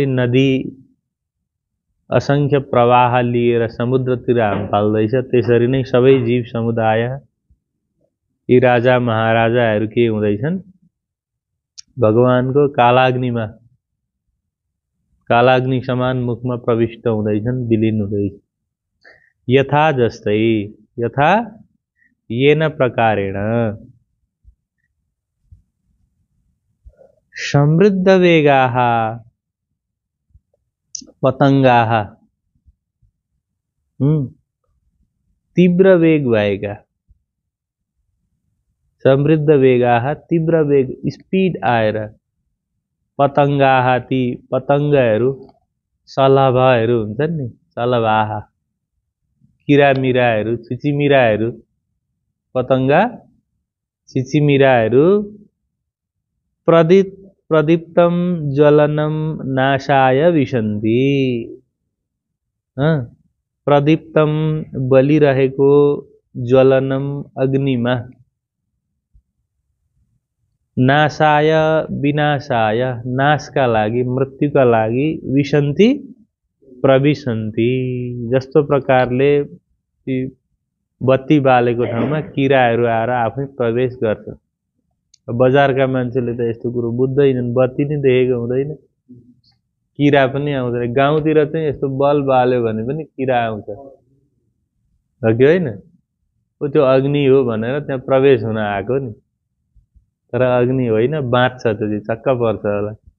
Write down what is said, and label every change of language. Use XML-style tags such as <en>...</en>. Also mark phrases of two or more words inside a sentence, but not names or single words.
<ne>नदी असंख्य प्रवाह लिएर समुद्रतिर हाम फाल्दैछ त्यसरी नै सबै जीव समुदाय यी राजा महाराजाहरू के हुँदैछन् भगवानको कालाग्निमा कालाग्नि समान मुखमा प्रविष्ट हुँदैछन् विलीन हुँदैछन् यथा जस्तै</ne> <sa>यथा येन प्रकारेण समृद्ध वेगाः पतंगाः</sa> <ne>तीव्र वेग भएका</ne> <sa>समृद्ध वेगाः</sa> <ne>तीव्र वेग स्पीड आएर पतंगाः ती पतंगहरू सलभाहरू हुन्छन् नि सलभाः किरामिराहरू चिचिमिराहरू पतंगा चिचिमिराहरू</ne> <sa>प्रदीप्तम ज्वलनम नाशाय विशन्ति प्रदीप्तम बलिरहेको ज्वलनम अग्निमा नाशाय विनाशाय</sa> <ne>नाशका लागि मृत्युका लागि</ne> <sa>विशन्ति प्रविशन्ति</sa> <ne>जस्तो प्रकारले बत्ती बालेको ठाउँमा किराहरू आएर आफै प्रवेश गर्छ बजारका मान्छेले त यस्तो कुरो बुझ्दैनन् बत्ती नै देखेको हुँदैन किरा पनि आउँदैन गाउँतिर चाहिँ यस्तो बल बाल्यो भने पनि किरा आउँछ हो कि होइन त्यो अग्नि हो भनेर त्यहाँ प्रवेश हुन आएको नि तर अग्नि होइन बाँच्छ त्यो चक्क पर्छ होला</ne>